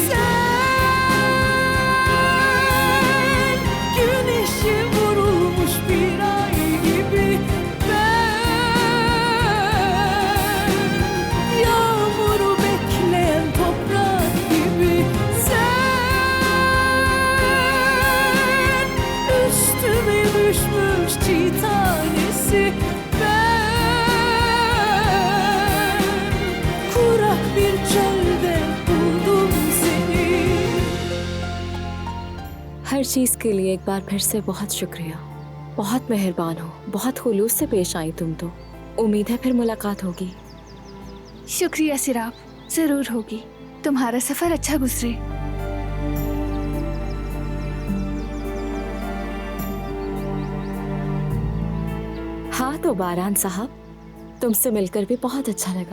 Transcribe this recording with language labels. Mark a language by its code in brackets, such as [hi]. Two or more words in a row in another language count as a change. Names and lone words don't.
[tr] Güneşe vurulmuş bir ay gibi ben, yağmuru bekleyen toprak gibi sen, üstüme düşmüş çiğ tanesi ben, kurak bir çölde buldum seni. [hi] हर चीज़ के लिए एक बार फिर से बहुत शुक्रिया। बहुत मेहरबान हो, बहुत खुलूस से पेश आई तुम तो। उम्मीद है फिर मुलाकात होगी। शुक्रिया सिराब, जरूर होगी। तुम्हारा सफर अच्छा गुजरे। हाँ तो बारान साहब, तुमसे मिलकर भी बहुत अच्छा लगा।